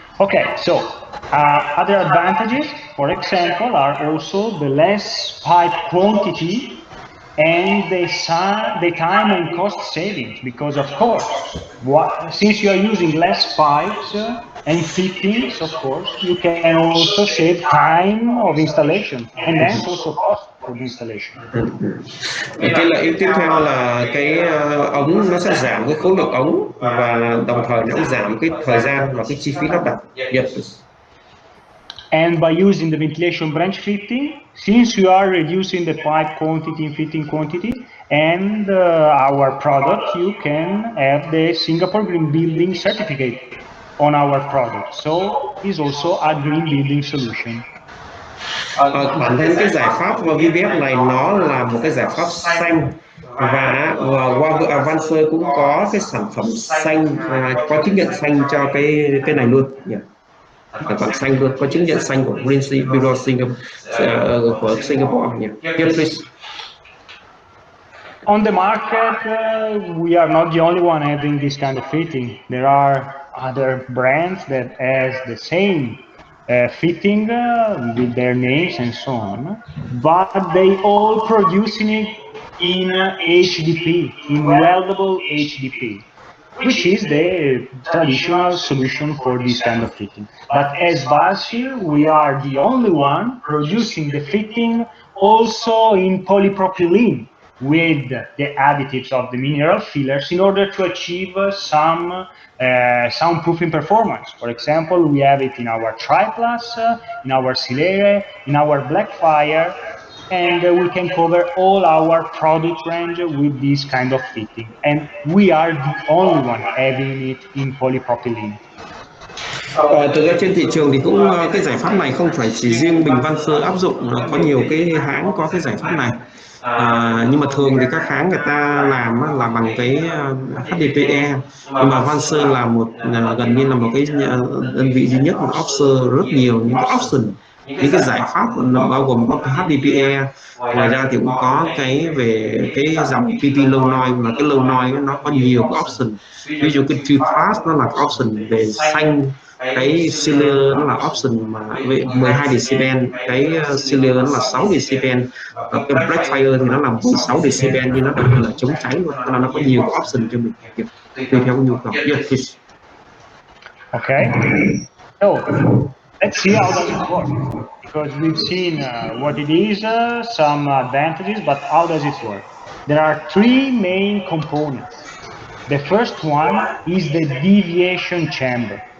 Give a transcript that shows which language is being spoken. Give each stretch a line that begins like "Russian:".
English: Okay, so other advantages, for example, are also the less pipe quantity and the time and cost savings, because of course, since you are using less pipes and fittings, of course, you can also save time of installation and hence also cost for the installation.
Vietnamese: Cái lợi ích tiếp theo là cái ống nó sẽ giảm cái khối lượng ống và đồng thời nó cũng giảm cái thời gian và cái chi phí lắp đặt.
English: Yes. And by using the ventilation branch fitting, since you are reducing the pipe quantity and fitting quantity, and our product, you can have the Singapore Green Building certificate on our product. So it's also a green building solution.
Vietnamese: Bản thân cái giải pháp VVF này nó là một cái giải pháp xanh, và qua Advancer cũng có cái sản phẩm xanh, có chứng nhận xanh cho cái này luôn. Sản phẩm xanh luôn, có chứng nhận xanh của Green Bureau của Singapore.
English: Here, please. On the market, we are not the only one having this kind of fitting. There are other brands that has the same fitting with their names and so on, but they all producing it in HDP, in weldable HDP, which is the traditional solution for this kind of fitting. But as Valsir, we are the only one producing the fitting also in polypropylene with the additives of the mineral fillers in order to achieve some soundproofing performance. For example, we have it in our Triplus, in our Silere, in our Blackfire, and we can cover all our product range with this kind of fitting. And we are the only one having it in polypropylene.
Vietnamese: Thực ra trên thị trường thì cũng cái giải pháp này không phải chỉ riêng Bình Văn Sơ áp dụng, có nhiều cái hãng có cái giải pháp này. Nhưng mà thường thì các hãng người ta làm là bằng cái HDPE, nhưng mà Valsir là gần như là một cái đơn vị duy nhất mà offer rất nhiều những cái option, những cái giải pháp bao gồm có cái HDPE. Ngoài ra thì cũng có cái về cái dòng PP low noise, mà cái low noise nó có nhiều cái option. Ví dụ cái tree pass nó là cái option về xanh, cái Sealer nó là option mà về 12 decibel, cái Sealer nó là 6 decibel, và cái Blackfire thì nó là 16 decibel, nhưng nó đặc biệt là chống cháy luôn, cho nên nó có nhiều cái option cho mình tùy theo nhu cầu.
English: Yeah, please. Okay, so let's see how does it work, because we've seen what it is, some advantages, but how does it work? There are three main components. The first one is the deviation chamber.